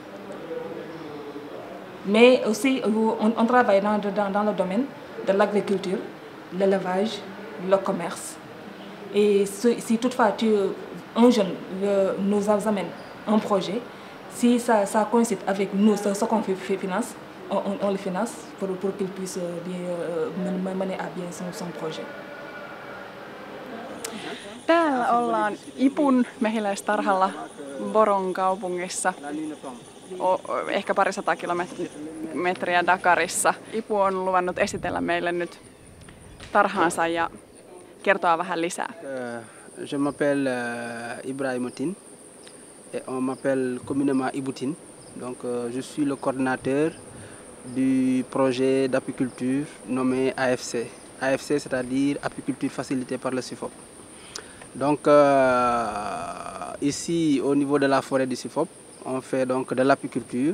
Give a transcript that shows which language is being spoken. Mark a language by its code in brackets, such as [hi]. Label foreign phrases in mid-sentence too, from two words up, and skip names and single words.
[fr] Mais aussi, on travaille dans le domaine de l'agriculture, l'élevage, le commerce. Et si toutefois un jeune nous amène un projet, si ça coïncide avec nous, ce qu'on finance, on le finance pour qu'il puisse bien mener à bien son projet. [fi] Täällä ollaan Ipun mehiläistarhalla Boron kaupungissa, ehkä 200 kilometriä Dakarissa. Ipu on luvannut esitellä meille nyt tarhaansa ja kertoa vähän lisää. [fr] Je m'appelle Ibrahimoutine et on m'appelle communément Iboutine. Donc je suis le coordinateur du projet d'apiculture nommé AFC. AFC, c'est-à-dire apiculture facilitée par le SIFOP. Donc ici au niveau de la forêt du SIFOP, on fait donc de l'apiculture.